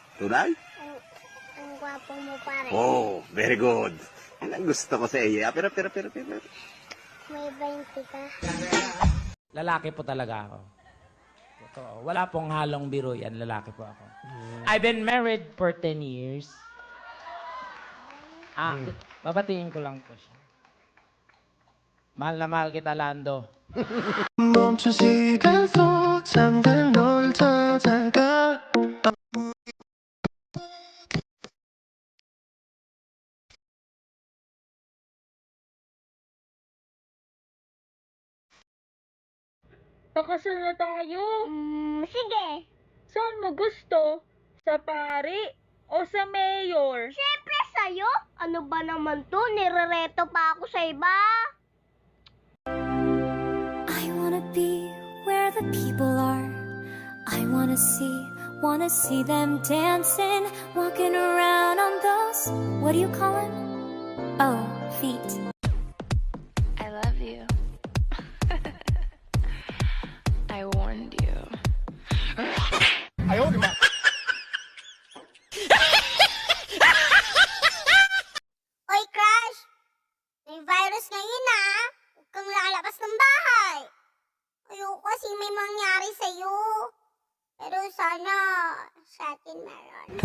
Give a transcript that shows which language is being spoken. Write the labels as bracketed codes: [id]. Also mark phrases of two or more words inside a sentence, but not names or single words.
[tl] tunay? Ang gwapo mo pare. [en] Oh, very good. [tl] Yan ang gusto ko sa iyo. Pero. May 20 ka. Lalaki po talaga ako. Totoo. Wala pong halong biro yan. Lalaki po ako. [en] I've been married for 10 years. [tl] Babatiin ko lang po siya. Mahal na mahal kita, Lando. [ko] 멈춘 시간 속 잠든 널 찾아가 [tl] Pakasal na tayo. Sige. Saan mo gusto? Sa pari o sa mayor? Siyempre sa'yo. Ano ba naman to? Nirereto pa ako sa iba. [en] I wanna be where the people are. I wanna see them dancing, walking around on those, what do you call them? Oh, feet. I love you. I warned you. [tl] Oy, Crush! May virus ngayon ah! Huwag kang lalabas ng bahay! Ayoko kasi may mangyari sa'yo. Pero sana sa atin meron.